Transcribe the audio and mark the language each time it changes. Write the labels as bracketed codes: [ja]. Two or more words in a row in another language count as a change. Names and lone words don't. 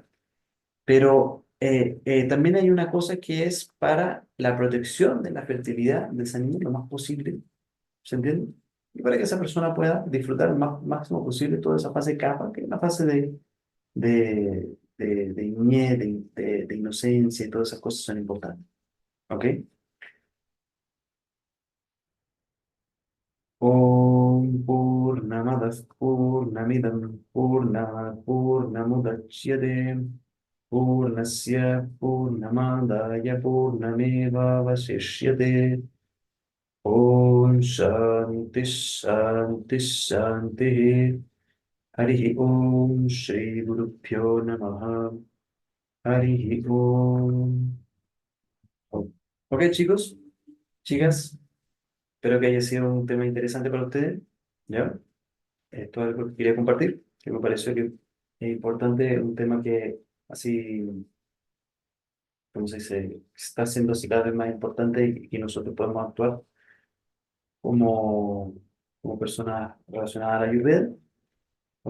[es] Pero también hay una cosa que es para la protección de la fertilidad de esa niña lo más posible, ¿se entiende? Y para que esa persona pueda disfrutar lo máximo posible toda esa fase capa, que es la fase de niñez, de inocencia y todas esas cosas son importantes, ¿ok? [sa] Om Purnamadah Purnamidam Purnat Purnamudachyate Purnasya Purnamadaya Purnameva Vasishyate Om Shanti Shanti Shanti Harihi Om Shri Gurubhyo Namaha Harihi Om. [es] Ok, chicos, chicas, espero que haya sido un tema interesante para ustedes. ¿Ya? Esto es algo que quería compartir, que me pareció que es importante, un tema que así, como se dice, está siendo así cada vez más importante y nosotros podemos actuar como, como personas relacionadas a la Ayurveda, ¿ok?